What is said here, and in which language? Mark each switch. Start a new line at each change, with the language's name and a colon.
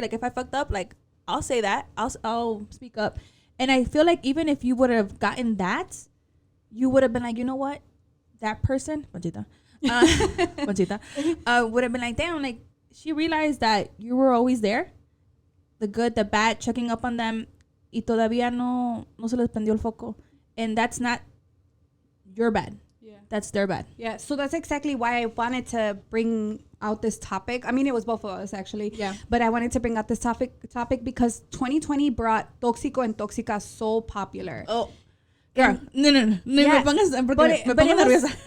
English: Like, if I fucked up, like, I'll say that. I'll speak up. And I feel like even if you would have gotten that, you would have been like, you know what? That person, Conchita, would have been like, damn, like, she realized that you were always there. The good, the bad, checking up on them.
Spanish: Y todavía no se les prendió el foco.
English: And that's not your bad. Yeah. That's their bad. Yeah. So that's exactly why I wanted to bring out this topic. I mean, it was both of us actually. Yeah. But I wanted to bring out this topic because 2020 brought Toxico and Toxica so popular. Oh. Girl, no. Yeah.
Spanish: Me pongas, porque me pongo nerviosa.